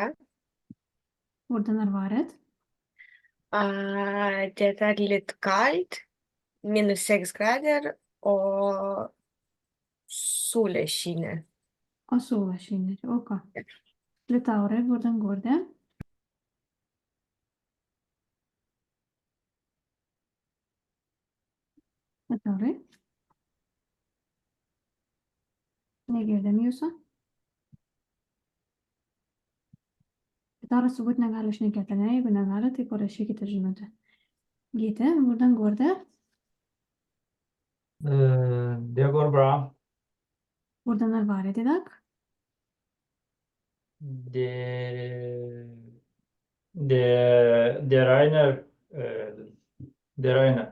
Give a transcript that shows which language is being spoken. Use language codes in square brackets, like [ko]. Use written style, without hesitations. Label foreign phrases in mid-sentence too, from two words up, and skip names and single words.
[no] Hvordan er været? Det litt kaldt, minus 6 grader, og solen skinner. Og sola skinner. Ok. Liutaure, hvordan går det? Liutaure? [lt] Negirdim jūsų. Liutauras turbūt negali šnekėti, ne? Jeigu negali, tai parašykite žinutę. [no] Gyti, hvordan går det? Det går bra. Hvordan er været i dag? Det regner. Det regner.